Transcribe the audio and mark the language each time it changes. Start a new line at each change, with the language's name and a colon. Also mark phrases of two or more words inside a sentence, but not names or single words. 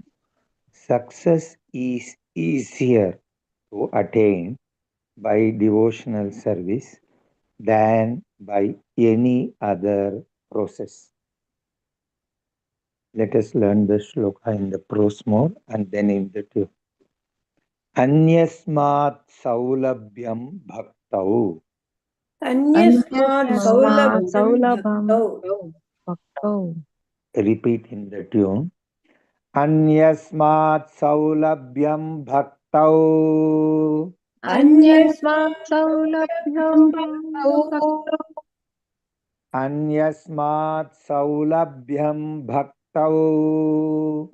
English: Success is easier to attain by devotional service than by any other process. Let us learn the shloka in the prose mode and then in the tune.
Sanskrit: अन्यस्मात् सौलभ्यं भक्तौ. अन्यस्मात् सौलभ्यं भक्तौ.
English: Repeat in the tune.
Sanskrit: अन्यस्मात् सौलभ्यं भक्तौ. अन्यस्मात् सौलभ्यं भक्तौ. अन्यस्मात् सौलभ्यं भक्तौ.